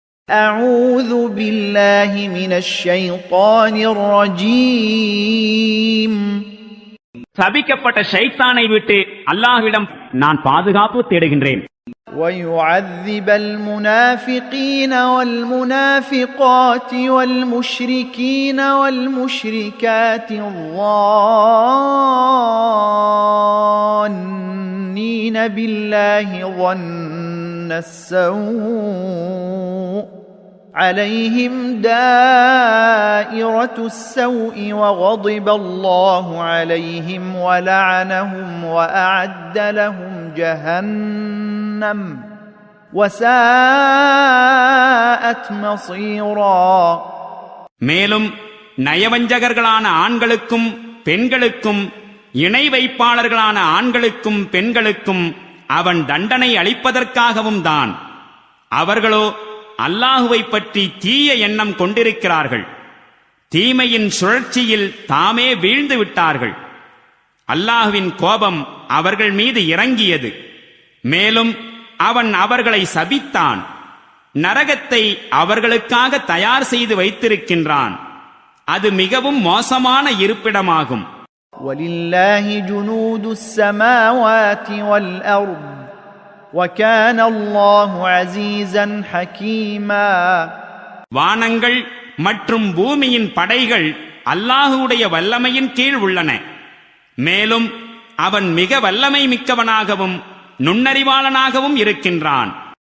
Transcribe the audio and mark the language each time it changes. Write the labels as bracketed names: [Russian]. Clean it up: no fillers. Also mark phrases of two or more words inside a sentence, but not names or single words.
[Arabic] أعوذ بالله من الشيطان الرجيم. [Tamil] சபிக்கப்பட்ட ஷைத்தானை விட்டு அல்லாஹ்விடம் நான் பாதுகாப்பு தேடுகின்றேன். [Arabic] ويعذب المنافقين والمنافقات والمشركين والمشركات الظانين بالله ظن السوء عليهم دائرة السوء وغضب الله عليهم ولعنهم وأعد لهم جهنم وساءت مصيرا. [Tamil] மேலும் நயவஞ்சகர்களான ஆண்களுக்கும் பெண்களுக்கும் இணை வைப்பாளர்களான ஆண்களுக்கும் பெண்களுக்கும் அவன் தண்டனை அளிப்பதற்காகவும் தான். அவர்களோ அல்லாஹுவை பற்றி தீய எண்ணம் கொண்டிருக்கிறார்கள். தீமையின் சுழற்சியில் தாமே வீழ்ந்து விட்டார்கள். அல்லாஹுவின் கோபம் அவர்கள் மீது இறங்கியது. மேலும் அவன் அவர்களை சபித்தான். நரகத்தை அவர்களுக்காக தயார் செய்து வைத்திருக்கின்றான். அது மிகவும் மோசமான இருப்பிடமாகும். [Arabic] وَلِلَّهِ جُنُودُ السَّمَاوَاتِ وَالْأَرْضِ وَكَانَ اللَّهُ عَزِيزًا حَكِيمًا. [Tamil] வானங்கள் மற்றும் பூமியின் படைகள் அல்லாஹுடைய வல்லமையின் கீழ் உள்ளன. மேலும் அவன் மிக வல்லமை மிக்கவனாகவும் நுண்ணறிவாளனாகவும் இருக்கின்றான்.